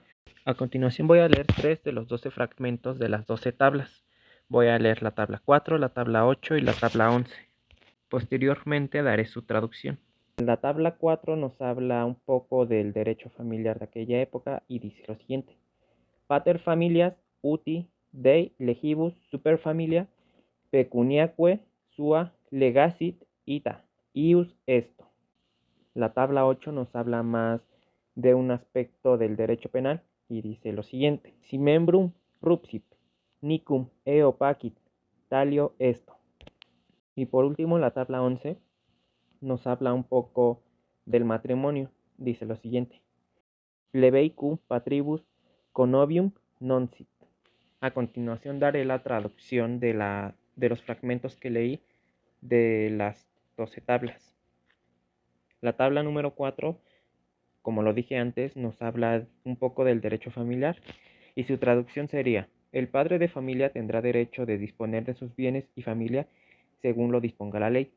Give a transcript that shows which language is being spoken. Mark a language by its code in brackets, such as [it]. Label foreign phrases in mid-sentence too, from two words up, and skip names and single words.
[es] A continuación voy a leer 3 de los 12 fragmentos de las 12 tablas. Voy a leer la tabla 4, la tabla 8 y la tabla 11. Posteriormente daré su traducción. La tabla 4 nos habla un poco del derecho familiar de aquella época y dice lo siguiente: [la] Pater familias uti Dei legibus super familia pecuniaque sua legasit ita ius esto. [es] La tabla 8 nos habla más de un aspecto del derecho penal y dice lo siguiente: [la] Si membrum rupsit nicum eo pacit talio esto. [es] Y por último, la tabla 11 nos habla un poco del matrimonio. Dice lo siguiente: [la] Plebeicum patribus connovium non sit. [es] A continuación daré la traducción de los fragmentos que leí de las 12 tablas. La tabla número 4, como lo dije antes, nos habla un poco del derecho familiar y su traducción sería: el padre de familia tendrá derecho de disponer de sus bienes y familia según lo disponga la ley.